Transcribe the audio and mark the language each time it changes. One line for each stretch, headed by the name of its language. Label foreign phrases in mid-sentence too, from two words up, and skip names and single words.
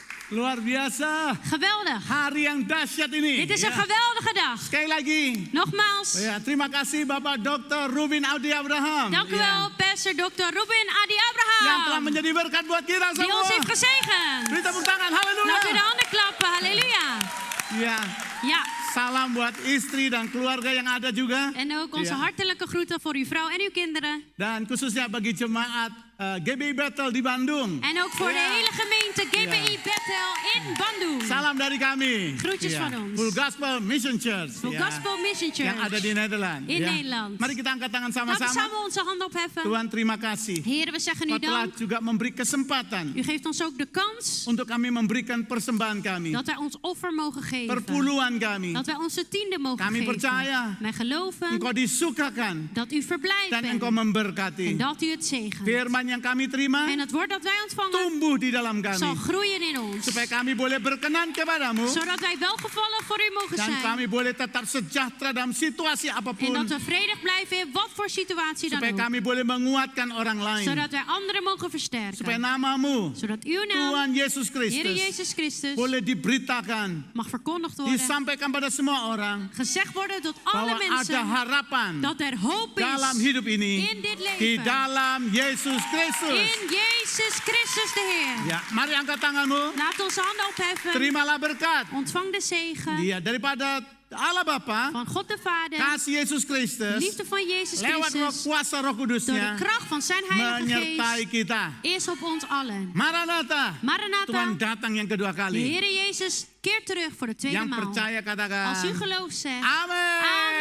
Indonesian: Luar biasa.
Dutch: Geweldig.
Indonesian: Hari yang dahsyat ini.
Dutch: Dit is een geweldige dag.
Indonesian: Sekali lagi.
Dutch: Nogmaals,
Indonesian: Ya, terima kasih Bapak Dr. Ruben Adi Abraham.
Dutch: dank u wel, Pastor Dr. Ruben Adi
Indonesian: Yang telah Abraham. menjadi berkat buat kita
Dutch: Die
Indonesian: semua.
Dutch: ons heeft gezegend.
Indonesian: Beri tepuk tangan, haleluya.
Dutch: Laten we de handen klappen. Halleluja.
Indonesian: Ya,
Dutch: Ja,
Indonesian: salam buat istri dan keluarga yang ada juga.
Dutch: en ook onze Ja. hartelijke groeten voor uw vrouw en uw kinderen.
Indonesian: Dan khususnya bagi jemaat GBI Bethel di Bandung.
Dutch: En ook voor de hele gemeente GBI Bethel in Bandung.
Indonesian: Salam dari kami.
Dutch: Groetjes van ons.
Indonesian: Full Gospel Mission Church.
Dutch: Full Gospel Mission Church.
Indonesian: Yang ada di Nederland.
Dutch: In Nederland.
Indonesian: Mari kita angkat tangan
Dutch: Laten we
Indonesian: sama-sama.
Dutch: samen onze handen opheffen.
Indonesian: Tuhan terima kasih.
Dutch: Heren, we zeggen u
Indonesian: Engkau telah
Dutch: dank.
Indonesian: juga memberi kesempatan
Dutch: U geeft ons ook de kans
Indonesian: untuk kami memberikan persembahan kami.
Dutch: dat wij ons offer mogen geven.
Indonesian: Perpuluhan kami.
Dutch: Dat wij onze tiende mogen
Indonesian: Kami
Dutch: geven.
Indonesian: percaya
Dutch: Wij geloven
Indonesian: Engkau disukakan
Dutch: dat u verblijd
Indonesian: dan
Dutch: bent
Indonesian: Engkau memberkati.
Dutch: en dat u het zegent.
Indonesian: Firman yang kami terima
Dutch: En het woord dat wij ontvangen
Indonesian: tumbuh di dalam
Dutch: zal
Indonesian: kami.
Dutch: groeien in ons.
Indonesian: Supaya kami boleh berkenan kepadamu.
Dutch: Zodat wij welgevallen voor u mogen
Indonesian: Dan
Dutch: zijn.
Indonesian: kami boleh tetap sejahtera dalam situasi
Dutch: En
Indonesian: apapun.
Dutch: dat we vredig blijven in wat voor situatie dan
Indonesian: Supaya
Dutch: ook.
Indonesian: kami boleh menguatkan orang lain.
Dutch: Zodat wij anderen mogen
Indonesian: Supaya
Dutch: versterken.
Indonesian: namamu,
Dutch: Zodat uw naam,
Indonesian: Tuhan Yesus
Dutch: Heer
Indonesian: Kristus,
Dutch: Jezus Christus,
Indonesian: boleh diberitakan,
Dutch: mag verkondigd worden.
Indonesian: disampaikan pada semua orang.
Dutch: Gezegd worden tot alle
Indonesian: Bahwa ada
Dutch: mensen
Indonesian: harapan
Dutch: dat er hoop
Indonesian: dalam
Dutch: is
Indonesian: hidup ini.
Dutch: in dit
Indonesian: Di
Dutch: leven.
Indonesian: dalam Yesus Kristus.
Dutch: In Jezus Christus de Heer.
Indonesian: Ya, mari angkat tanganmu.
Dutch: Laat onze handen opheffen.
Indonesian: Terimalah berkat.
Dutch: Ontvang de zegen
Indonesian: Dia daripada Allah Bapa,
Dutch: van God de Vader,
Indonesian: kasih Yesus Kristus,
Dutch: liefde van Jezus
Indonesian: lewat
Dutch: Christus,
Indonesian: kuasa Roh
Dutch: door de
Indonesian: Kudusnya
Dutch: kracht van zijn Heilige
Indonesian: menyertai
Dutch: Geest,
Indonesian: kita.
Dutch: is op ons allen.
Indonesian: Maranatha, Tuhan
Dutch: Maranatha,
Indonesian: datang yang kedua
Dutch: de
Indonesian: kali.
Dutch: Heer Jezus keert terug voor de tweede
Indonesian: Yang
Dutch: maal.
Indonesian: percaya
Dutch: Als u
Indonesian: katakan,
Dutch: gelooft zegt,
Indonesian: Amin.